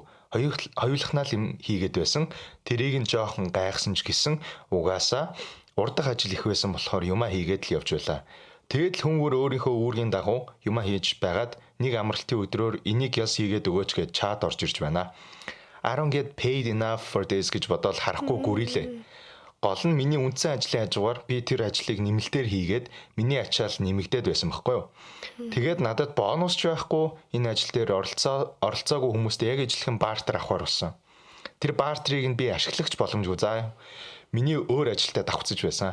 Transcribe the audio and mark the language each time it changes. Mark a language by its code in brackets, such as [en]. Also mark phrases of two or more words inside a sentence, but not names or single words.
[mn] Хоёулахнаа л юм хийгээд байсан. Тэрийг нь жоохон гайхсан ч гэсэн угаасаа урдах ажил их байсан болохоор юмаа хийгээд л явж байлаа. Тэгэд л хүмүүр өөрийнхөө үүргийн дагуу юмаа хийж байгаад нэг амралтын өдрөөр энийг яс хийгээд өгөөч гэж чат орж ирж байна. [en] I don't get paid enough for this [mn] гэж бодоод харахгүй гүрилээ. Гол нь миний үндсэн ажлын хажуугаар би тэр ажлыг нэмэлтээр хийгээд миний ачаал нэмэгдээд байсан байхгүй юу. Тэгээд надад бонус ч байхгүй энэ ажил дээр оролцоогүй хүмүүст яг ижилхэн бартер авахар болсон. Тэр бартерыг нь би ашиглагч боломжгүй заа. Миний өөр ажилдаа давхцаж байсан.